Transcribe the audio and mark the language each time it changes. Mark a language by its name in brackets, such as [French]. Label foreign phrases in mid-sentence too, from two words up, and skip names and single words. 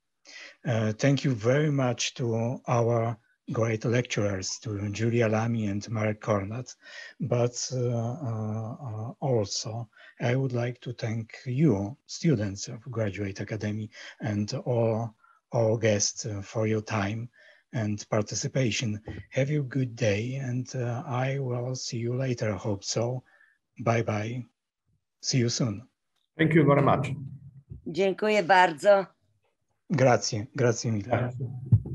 [English] Thank you very much to our great lecturers, to Julia Lamy and Marek Kornat, but also I would like to thank you, students of Graduate Academy, and all guests for your time and participation. Have a good day, and I will see you later, I hope so. Bye-bye. See you soon. Thank you very much. [Polish] Dziękuję bardzo. [Italian] Grazie, grazie mille. Grazie.